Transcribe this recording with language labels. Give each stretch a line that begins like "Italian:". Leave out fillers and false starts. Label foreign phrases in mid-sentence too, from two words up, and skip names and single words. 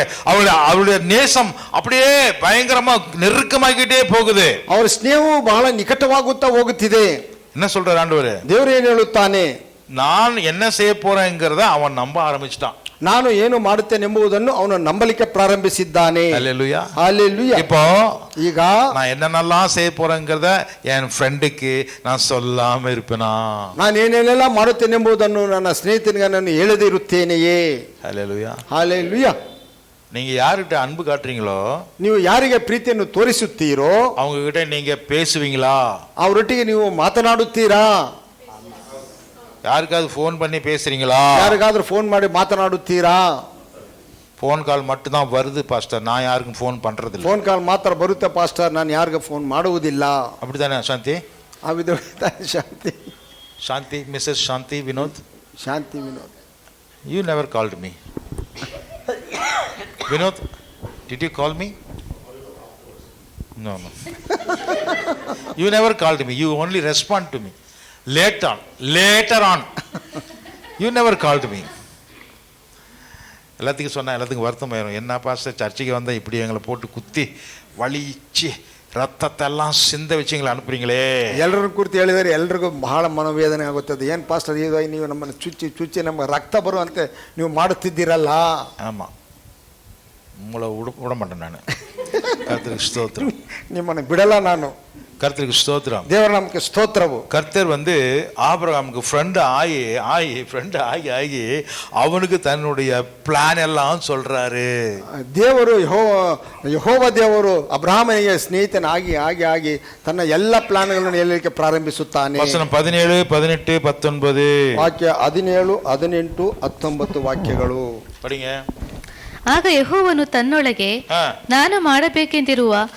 Tamil: அவள் நேசம் அப்படியே பயங்கரமா நெருக்கமாகிட்டே போகுது.
Kannada: ಅವರ ಸ್ನೇಹವು ಬಹಳ ನಿಕಟವಾಗುತ್ತಾ ಹೋಗುತ್ತಿದೆ.
Tamil: என்ன சொல்றார் ಆண்டவர்,
Kannada: ದೇವರು ಏನು ಹೇಳುತ್ತಾನೆ,
Tamil: நான் என்ன செய்ய போறேங்கிறத அவன் நம்ப ஆரம்பிச்சிட்டான்.
Kannada: ನಾನು ಏನು ಮಾಡುತ್ತೇನೆಂಬುದನ್ನು ಅವನು ನಂಬಲಿಕ್ಕೆ ಪ್ರಾರಂಭಿಸಿದ್ದಾನೆ.
Tamil: ஹல்லேலூயா,
Kannada: ಹಲ್ಲೆಲೂಯಾ.
Tamil: இப்போ
Kannada: ಈಗ
Tamil: நான் என்னென்னலாம் செய்ய போறேங்கிறத என் ஃப்ரெண்டுக்கு நான் சொல்லாம இருப்பேனா?
Kannada: ನಾನು ಏನೇನೆಲ್ಲ ಮಾಡುತ್ತೇನೆಂಬುದನ್ನು ನನ್ನ ಸ್ನೇಹಿತನಿಗೆ ನಾನು ಹೇಳದೇ ಇರುತ್ತೇನೆಯೇ?
Tamil: ஹல்லேலூயா.
Kannada: ಹಲ್ಲೆಲೂಯಾ.
Tamil: நீங்க யார்கிட்ட அன்பு காட்டுறீங்களோ
Kannada: ನೀವು ಯಾರಿಗೆ ಪ್ರೀತಿಯನ್ನು ತೋರಿಸುತ್ತೀರೋ
Tamil: அவங்க கிட்ட நீங்க பேசுவீங்களா?
Kannada: ಅವರೊಟ್ಟಿಗೆ ನೀವು ಮಾತನಾಡುತ್ತೀರಾ?
Tamil: யாருக்காவது ஃபோன் பண்ணி பேசுறீங்களா?
Kannada: ಯಾರಿಗಾದ್ರೂ ಫೋನ್ ಮಾಡಿ ಮಾತನಾಡುತ್ತೀರಾ?
Tamil: ஃபோன் கால் மட்டும் தான் வருது பாஸ்டர், நான் யாருக்கும் ஃபோன் பண்றது இல்ல.
Kannada: ಫೋನ್ ಕಾಲ್ ಮಾತ್ರ ಬರುತ್ತೆ ಪಾಸ್ಟರ್, ನಾನು ಯಾರಿಗೆ ಫೋನ್ ಮಾಡುವುದಿಲ್ಲ.
Tamil: அப்படிதானே ಶಾಂತಿ?
Kannada: ಆ ವಿಧವಾದ ಶಾಂತಿ, ಶಾಂತಿ, ಮಿಸಸ್ ಶಾಂತಿ ವಿನೋದ್, ಶಾಂತಿ ವಿನೋದ್.
English: you never called me. Vinod, did you call me? No. You never called me, you only respond to me later on. You never called me.
Tamil: எல்லாத்துக்கும் சொன்னா எல்லாத்துக்கும் வருத்தம் ஆயிரும். என்ன பாஸ்டர் சர்ச்சைக்கு வந்தா இப்படி எங்களை போட்டு குத்தி வலிச்சு ರಕ್ತத்தை எல்லாம் சிந்த வச்சு எங்களை ಅನುப்புறீங்களே.
Kannada: ಎಲ್ಲರೂ ಕುರಿತು ಹೇಳಿದರೆ ಎಲ್ರಿಗೂ ಬಹಳ ಮನೋವೇದನೆ ಆಗುತ್ತದೆ. ಏನು ಪಾಸ್ಟರ್ ಇದು ನೀವು ನಮ್ಮನ್ನು ಚುಚ್ಚಿ ನಮಗೆ ರಕ್ತ ಬರುವಂತೆ ನೀವು ಮಾಡುತ್ತಿದ್ದೀರಲ್ಲ.
Tamil: ஆமாம், உங்களை விட மாட்டேன் நான். கர்த்தருக்கு ஸ்தோத்திரம்.
Kannada: ನಿಮ್ಮನ್ನು ಬಿಡಲ್ಲ ನಾನು.
Tamil: கர்த்தருக்கு ஸ்தோத்திரம்.
Kannada: ದೇವರ ನಮಗೆ ಸ್ತೋತ್ರವು.
Tamil: கர்த்தர் ஆபிரகாமுக்கு ஃப்ரெண்டு ஆகி அவனுக்கு தன்னுடைய பிளான் எல்லாம் சொல்றாரு.
Kannada: ದೇವರು ಯೆಹೋವ ದೇವರು ಅಬ್ರಹಾಮನಿಗೆ ಸ್ನೇಹಿತನಾಗಿ ಆಗಿ ತನ್ನ ಎಲ್ಲ ಪ್ಲಾನ್ಗಳನ್ನು ಹೇಳಲಿಕ್ಕೆ ಪ್ರಾರಂಭಿಸುತ್ತಾನೆ. ವಚನ 17, 18, 19 ವಾಕ್ಯ 17, 18, 19 ವಾಕ್ಯಗಳು
Tamil: படிங்க.
Kannada: ಆಗ ಯೆಹೋವನು ತನ್ನೊಳಗೆ ನಾನು ಮಾಡಬೇಕೆಂದಿರುವ